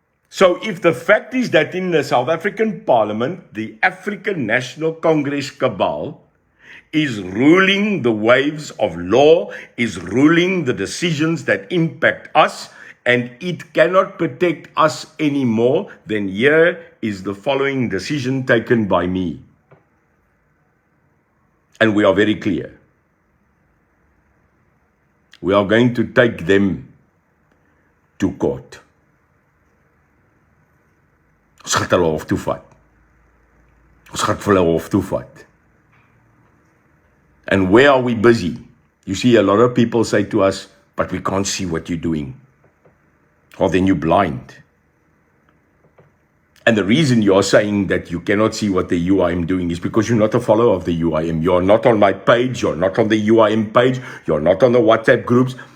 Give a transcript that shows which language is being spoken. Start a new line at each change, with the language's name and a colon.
English: So if the fact is that in the South African Parliament, the African National Congress cabal is ruling the waves of law, is ruling the decisions that impact us, and it cannot protect us anymore, then here is the following decision taken by me. And we are very clear. We are going to take them to court.
Afrikaans: Ons gaan hulle hof toe vat. Ons gaan hulle hof toe vat.
English: And where are we busy? You see, a lot of people say to us, but we can't see what you're doing. Or then you're blind. And the reason you're saying that you cannot see what the UIM doing is because you're not a follower of the UIM. You're not on my page. You're not on the UIM page. You're not on the WhatsApp groups.